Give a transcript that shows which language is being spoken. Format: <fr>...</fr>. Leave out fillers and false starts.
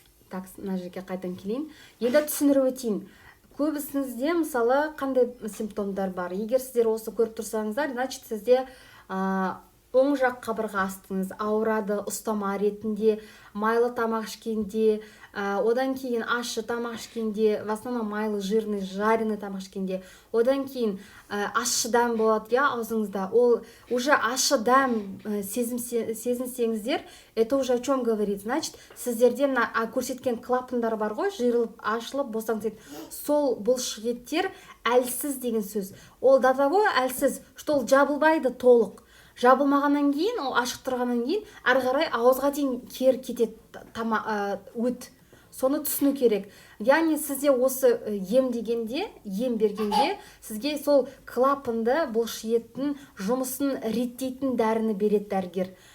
<kk>Так, мына жерге қайтадан келейін. Енді түсіндіріп өтейін. Көбісіңізде мысалы қандай симптомдар бар? Егер сіздер осы көріп тұрсаңыздар, значит сізде оң жақ қабырға астыңыз ауырады ұстама ретінде, майлы тамақ ішкенде, одан кейін ащы тамақ ішкенде,</kk> <ru>в основном</ru> <kk>майлы,</kk> <ru>жирный, жареный</ru> <kk>тамақ ішкенде, одан кейін ащы дәм болады аузыңызда. Ол уже ащы дәм сезінсеңіздер,</kk> <ru>это уже о чем говорит?</ru> <kk>Значит, сіздерде мына көрсеткен клапандар бар ғой, жиырылып, ашылып, босаңсайды. Сол бұлшықеттер әлсіз деген сөз. Ол</kk> <ru>до того</ru> <kk>әлсіз, что ол жабылмайды толық. Жабылмағаннан кейін, ол ашық тұрғаннан кейін, әрі қарай ауызға дейін кері кетеді өт. Соны түсіну керек. Яғни сізде осы ем бергенде, сізге сол клапанды, бұлшықеттің жұмысын реттейтін дәріні береді дәрігер.</kk>